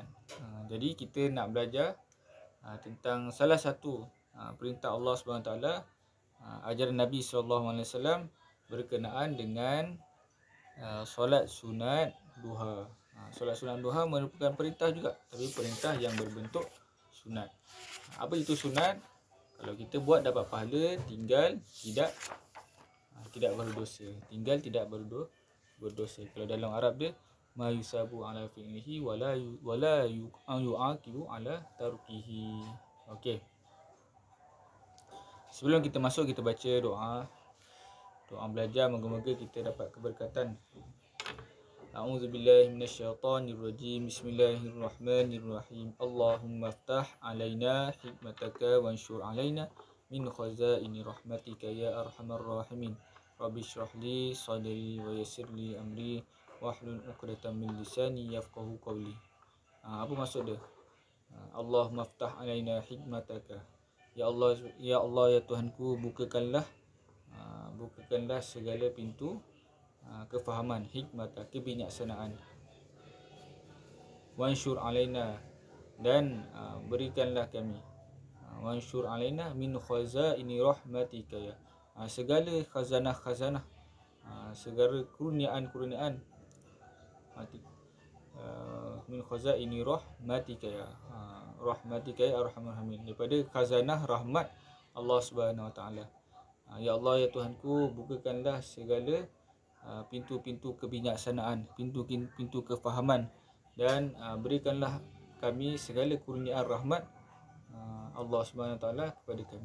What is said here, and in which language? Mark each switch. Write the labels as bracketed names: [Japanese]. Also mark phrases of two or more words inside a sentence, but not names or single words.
[Malay] Jadi kita nak belajar tentang salah satu perintah Allah SWT, ajaran Nabi SAW berkenaan dengan solat sunat duha. Solat sunat duha merupakan perintah juga, tapi perintah yang berbentuk sunat. Apa itu sunat? Kalau kita buat dapat pahala, tinggal tidak berdosa. Tinggal tidak berdosa. Kalau dalam Arab dia [Arabic] ما يثاب على فعله ولا يعاقب على تركه. [Malay] Okey. Sebelum kita masuk, kita baca doa belajar, moga-moga kita dapat keberkatan. [Arabic] أعوذ بالله من الشيطان الرجيم. بسم الله الرحمن الرحيم. اللهم افتح علينا حكمتك وانشر علينا من خزائن رحمتك يا أرحم الراحمين. رب اشرح لي صدري ويسر لي أمري واحلل عقدة من لساني يفقهوا قولي. [Malay] Apa maksud dia? [Arabic] اللهم افتح علينا حكمتك. [Malay] Ya Allah ya Tuhanku, bukakanlah segala pintu kefahaman, hikmat, kebijaksanaan. [Arabic] وانشر علينا, [Malay] dan berikanlah kami, [Arabic] وانشر علينا من خزائن رحمتك يا, [Malay] segala khazanah, segala kurniaan [Arabic] من خزائن رحمتك يا رحمتك يا أرحم الراحمين, [Malay] daripada khazanah rahmat [Arabic] الله سبحانه وتعالى. [Malay] Ya Allah ya Tuhanku, bukakanlah segala pintu-pintu kebijaksanaan, pintu-pintu kefahaman, dan berikanlah kami segala kurniaan rahmat [Arabic] الله سبحانه وتعالى [Malay] kepada kami.